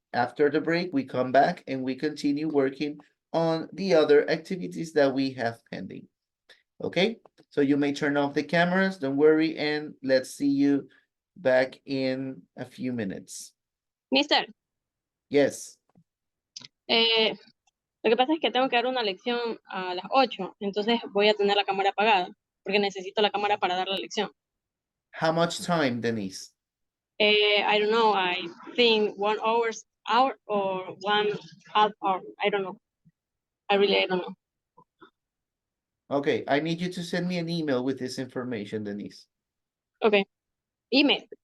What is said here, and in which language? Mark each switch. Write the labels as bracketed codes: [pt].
[en] After the break, we come back and we continue working on the other activities that we have pending. Okay? So you may turn off the cameras, don't worry, and let's see you back in a few minutes. Mister, Yes. [es] lo que pasa es que tengo que dar una lección a las 8, entonces voy a tener la cámara apagada, porque necesito la cámara para dar la lección. [en] How much time, Denise? I don't know, I think 1 hour or 1/2 hour, I don't know. I don't know. Okay, I need you to send me an email with this information, Denise. Okay, email.